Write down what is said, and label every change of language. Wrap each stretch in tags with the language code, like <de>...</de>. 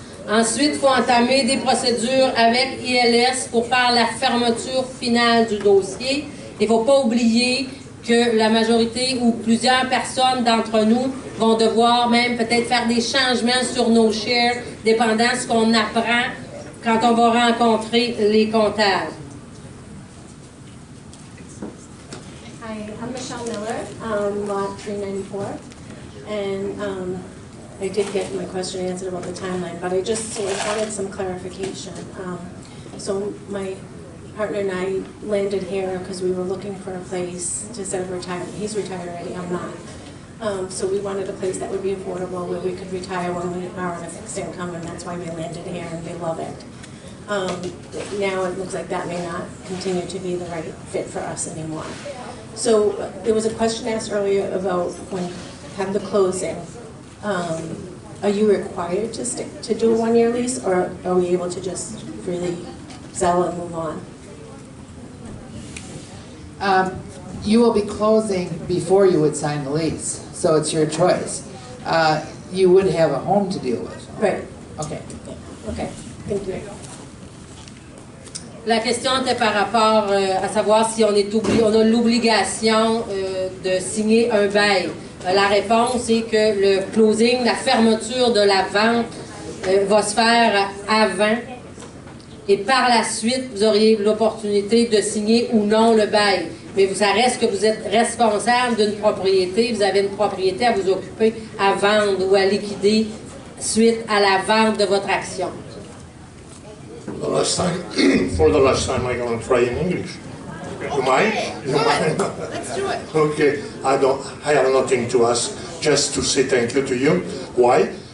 <fr>Ensuite, il faut entamer des procédures avec ILS pour faire la fermeture finale du dossier. Il ne faut pas oublier que la majorité ou plusieurs personnes d'entre nous vont devoir même peut-être faire des changements sur nos shares, dépendant de ce qu'on apprend quand on va rencontrer les comptables.</fr> <en>Hi, I'm Michelle Miller, lot 394, and I did get my question answered about the timeline, but I just wanted some clarification. So my partner and I landed here because we were looking for a place to set up retirement. He's retired already, I'm not. So we wanted a place that would be affordable, where we could retire when we are on a fixed income, and that's why we landed here, and we love it. Now it looks like that may not continue to be the right fit for us anymore. So there was a question asked earlier about when you have the closing. Are you required to do a one-year lease, or are we able to just freely sell and move on? You will be closing before you would sign the lease, so it's your choice. You would have a home to deal with. Right. Okay. Okay, thank you.</en> <fr>La question était par rapport à savoir si on a l'obligation de signer un bail. La réponse est que le closing, la fermeture de la vente va se faire avant, et par la suite, vous auriez l'opportunité de signer ou non le bail. Mais ça reste que vous êtes responsable d'une propriété, vous avez une propriété à vous occuper, à vendre ou à liquider suite à la vente de votre action.</fr> <en>For the last time, I'm going to try in English. You mind? You mind? Let's do it. Okay, I have nothing to ask, just to say thank you to you. Why?</en>